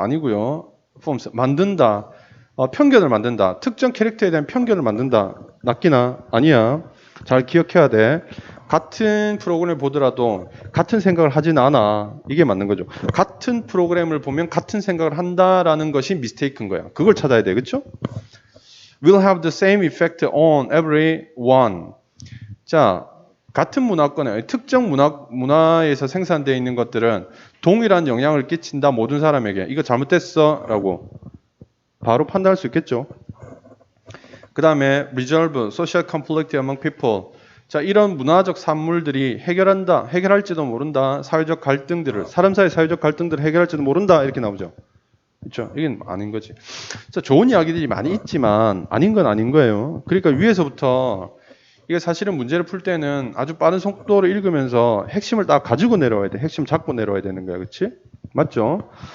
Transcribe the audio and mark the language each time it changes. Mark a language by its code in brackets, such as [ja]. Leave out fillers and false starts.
[ko] 아니고요. forms, 만든다. 편견을 만든다. 특정 캐릭터에 대한 편견을 만든다. 낚이나? 아니야. 잘 기억해야 돼. 같은 프로그램을 보더라도 같은 생각을 하진 않아. 이게 맞는 거죠. 같은 프로그램을 보면 같은 생각을 한다라는 것이 미스테이크인 거야. 그걸 찾아야 돼. 그렇죠? [en] will have the same effect on everyone. [ko] 자, 같은 문화권에 특정 문화에서 생산되어 있는 것들은 동일한 영향을 끼친다 모든 사람에게. 이거 잘못됐어라고 바로 판단할 수 있겠죠. 그 다음에 [en] resolve social conflict among people. [ko] 자, 이런 문화적 산물들이 해결할지도 모른다. 사회적 갈등들을, 사람 사이 사회적 갈등들을 해결할지도 모른다. 이렇게 나오죠. 그렇죠? 이건 아닌 거지. 자, 좋은 이야기들이 많이 있지만 아닌 건 아닌 거예요. 그러니까 위에서부터 이게 사실은 문제를 풀 때는 아주 빠른 속도로 읽으면서 핵심을 딱 가지고 내려와야 돼. 핵심 잡고 내려와야 되는 거야. 그렇지? 맞죠?